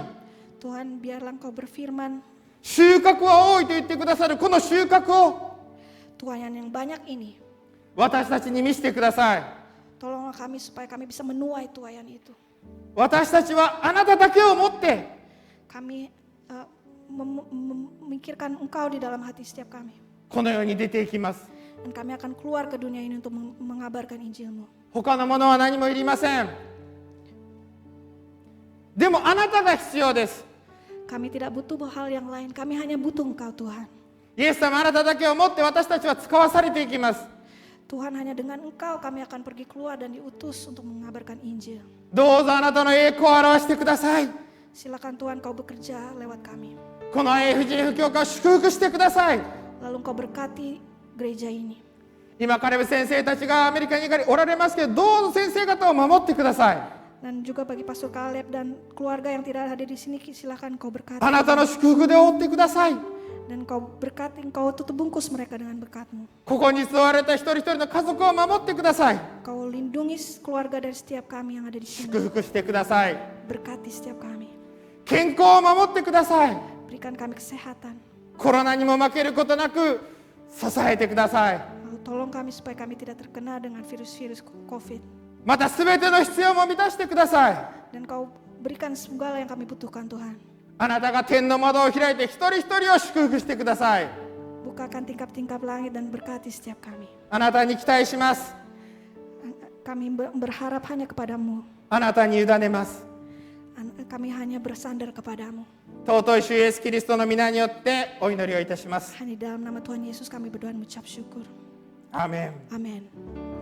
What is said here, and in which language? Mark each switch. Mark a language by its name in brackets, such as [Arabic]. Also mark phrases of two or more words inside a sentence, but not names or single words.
[Indonesian] Tuhan, biarlah Engkau berfirman, [Japanese] 収穫は多いと言ってくださるこの収穫を [Indonesian] tuaian yang banyak ini, [Japanese] 私たちに見せてください。 [Indonesian] tolonglah kami supaya kami bisa menuai tuaian itu. [Japanese] 私たちはあなただけを持って [Indonesian] Kami memikirkan Engkau di dalam hati setiap kami. [Japanese] この世に出ていきます。 [Indonesian] Dan kami akan keluar ke dunia ini untuk mengabarkan Injil-Mu. [Japanese] 他のものは何もいりません。でもあなたが必要です。 [Indonesian] Kami tidak butuh hal yang lain, kami hanya butuh Engkau Tuhan. [Japanese] イエス様、あなただけを持って私たちは使わされていきます。 [Indonesian] Tuhan, hanya dengan Engkau kami akan pergi keluar dan diutus untuk mengabarkan Injil. [Japanese] どうぞあなたの栄光を表してください。 [Indonesian] Silakan Tuhan Kau bekerja lewat kami. [Japanese] この AFGF 教会を祝福してください。 [Indonesian] Lalu Engkau berkati gereja ini. [Japanese] 今カレブ先生たちがアメリカにおられますけど、どうぞ先生方を守ってください。 [Indonesian] Dan juga bagi Pastor Caleb dan keluarga yang tidak hadir di sini, silakan kau berkati. [Japanese] あなたの祝福で覆ってください。 [Indonesian] Dan kau berkati, kau tutup bungkus mereka dengan berkat-Mu. [Japanese] ここに座われた一人一人の家族を守ってください。 [Indonesian] Kau lindungi keluarga dari setiap kami yang ada di [Japanese] 祝 [Indonesian] sini. [Japanese] 福してください。 [Indonesian] Berkati setiap kami. [Japanese] 健康を守ってください。 [Indonesian] Berikan kami kesehatan. [Japanese] コロナにも負けることなく支えてください。 [Indonesian] Tolong kami supaya kami tidak terkena dengan virus-virus COVID. [Japanese] またすべての必要も満たしてください。 [Indonesian] Dan kau berikan segala yang kami butuhkan Tuhan. [Japanese] あなたが天の窓を開いて一人一人を祝福してください。 [Indonesian] Bukakan tingkap-tingkap langit dan berkati setiap kami. [Japanese] あなたに期待します。 [Indonesian] Kami berharap hanya kepadamu. [Japanese] あなたに委ねます。 [Indonesian] Kami hanya bersandar kepadamu. [Japanese] 尊い主イエスキリストの皆によってお祈りをいたします。 [Indonesian] Hanya dalam nama Tuhan Yesus kami berdoa dan mengucap syukur. [Japanese] アーメン。 [Indonesian] Amin.